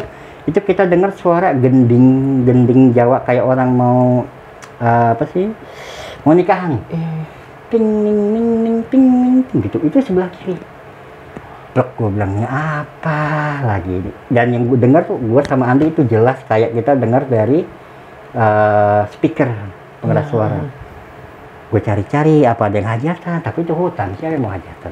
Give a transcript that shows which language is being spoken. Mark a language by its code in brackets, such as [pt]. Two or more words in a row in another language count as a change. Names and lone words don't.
[id] Itu kita dengar suara gending Jawa kayak orang mau apa sih, mau nikahan. Ting ning ning ning ting ning ting gitu. Itu sebelah kiri. Blok, gue bilangnya apa lagi ini. Dan yang gue dengar tuh, gue sama Andi itu jelas kayak kita dengar dari speaker pengeras suara. Gue cari-cari apa ada yang hajatan, tapi itu hutan, siapa yang mau hajatan?